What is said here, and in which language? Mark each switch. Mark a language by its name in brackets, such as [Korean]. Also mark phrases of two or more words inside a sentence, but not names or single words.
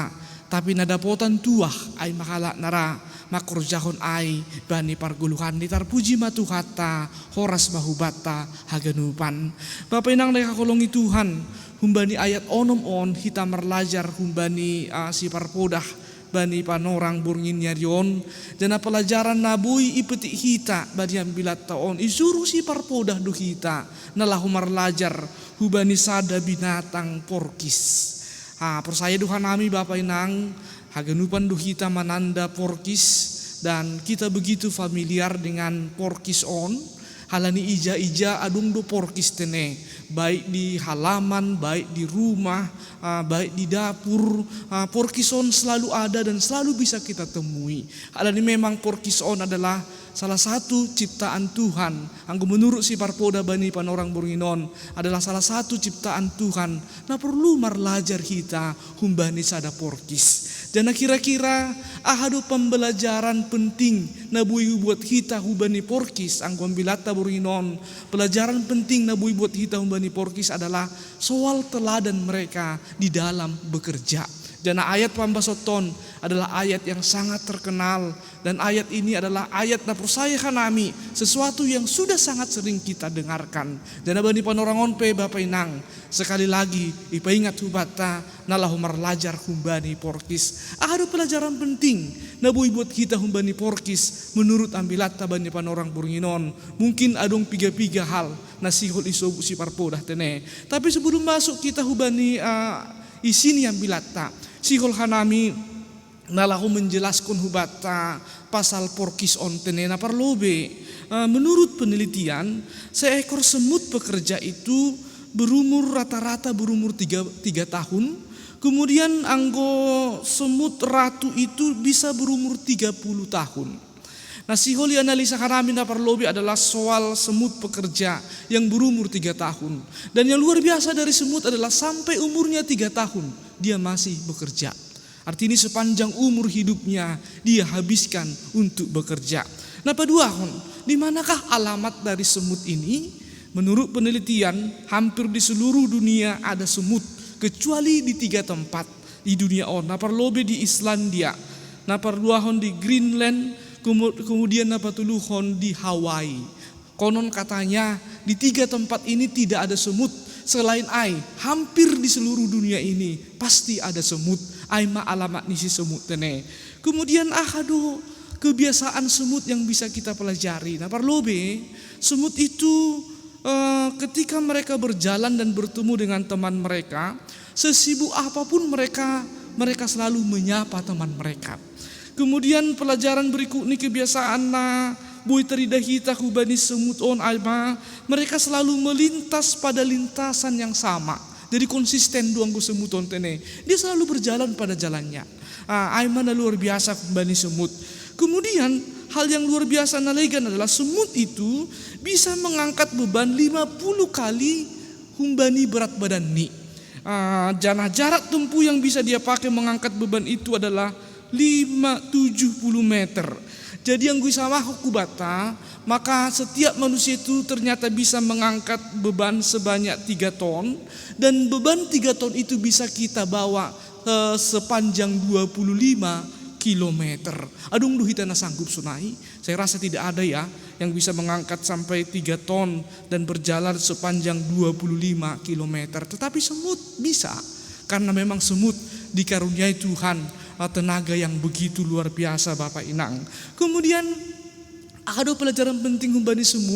[Batak Simalungun] Tapi nadapotan tuah ay mahala nara makurjahon ay bani parguluhan ni tarpuji matuhata horas bahubata haganupan. Bapak inang leka kolongi Tuhan humbani ayat onom on hita merlajar humbani si parpodah bani panorang burngin nyarion dan pelajaran nabui ipeti hita bani ambilat taon isuru si parpodah du hita nalahu marlajar hubani sada binatang porkis. Persaya Tuhan kami Bapak inang haganupan du hita mananda porkis [Indonesian] dan kita begitu familiar dengan porkis [Batak Simalungun] on. Halani ija-ija adung do porkis tene, [Indonesian] baik di halaman, baik di rumah, baik di dapur. Porkis on selalu ada dan selalu bisa kita temui. Halani memang porkis on adalah salah satu ciptaan Tuhan. Anggo menurut si parpoda [Batak Simalungun] bani panorang burginon [Indonesian] adalah salah satu ciptaan Tuhan. [Batak Simalungun] Nah perlu marlajar kita humbani sada porkis. [Indonesian] Dan kira-kira ahadu pembelajaran penting nabui buat kita hubani porkis [Batak Simalungun] anggo ambilata burginon. [Indonesian] Pelajaran penting nabui buat kita hubani porkis adalah soal teladan mereka di dalam bekerja. Dan ayat pambasoton adalah ayat yang sangat terkenal. Dan ayat ini adalah ayat na persaya kanami, sesuatu yang sudah sangat sering kita dengarkan. [Batak Simalungun] Dan abani panorangon pe Bapak inang, [Indonesian] sekali lagi [Batak Simalungun] ipaingat hubata nalahu marlajar humbani porkis. [Indonesian] Ada pelajaran penting nabui buat kita humbani porkis menurut ambilat [Batak Simalungun] tabani panorang burginon. Mungkin adong piga-piga hal nasihul isobu si parpodah tene. [Indonesian] Tapi sebelum masuk kita [Batak Simalungun] hubani isini ambilata sihol hanami nalahu menjelaskan hubata pasal porkis on tenena parlobe. [Indonesian] Menurut penelitian seekor semut pekerja itu berumur rata-rata berumur 3 tahun. Kemudian anggo semut ratu itu bisa berumur 30 tahun. Nah siholi analisa kami [Batak Simalungun] na parlobe [Indonesian] adalah soal semut pekerja yang berumur 3 tahun. Dan yang luar biasa dari semut adalah sampai umurnya 3 tahun dia masih bekerja. Artinya sepanjang umur hidupnya dia habiskan untuk bekerja. Nah paduahon, di manakah alamat dari semut ini? Menurut penelitian hampir di seluruh dunia ada semut kecuali di 3 tempat di dunia on. Nah parlobe di Islandia, [Batak Simalungun] nah parduahon [Indonesian] di Greenland, kemudian nah patuluhon di Hawaii. Konon katanya di 3 tempat ini tidak ada semut. Selain ai, hampir di seluruh dunia ini pasti ada semut. [Batak Simalungun] Ai ma alamat nisi semut tene. [Indonesian] Kemudian ahado kebiasaan semut yang bisa kita pelajari. Nah parlobe, semut itu ketika mereka berjalan dan bertemu dengan teman mereka, sesibuk apapun mereka selalu menyapa teman mereka. Kemudian pelajaran berikut ini kebiasaan boy [Batak Simalungun] teridahita hubani semut on alma, [Indonesian] mereka selalu melintas pada lintasan yang sama. Jadi konsisten duangku semut on tene. Dia selalu berjalan pada jalannya. Aimana luar biasa hubani semut. Kemudian hal yang luar biasa nalegan adalah semut itu bisa mengangkat beban 50 kali humbani berat badan ni. Jarak tempuh yang bisa dia pakai mengangkat beban itu adalah 70 meter. Jadi yang gue sama aku bata, maka setiap manusia itu ternyata bisa mengangkat beban sebanyak 3 ton. Dan beban 3 ton itu bisa kita bawa sepanjang 25 kilometer. [Batak Simalungun] Adung duhita na sanggup sunai. [Indonesian] Saya rasa tidak ada ya yang bisa mengangkat sampai 3 ton dan berjalan sepanjang 25 kilometer. Tetapi semut bisa, karena memang semut dikaruniai Tuhan tenaga yang begitu luar biasa Bapak Inang. Kemudian ada pelajaran penting kembali semut.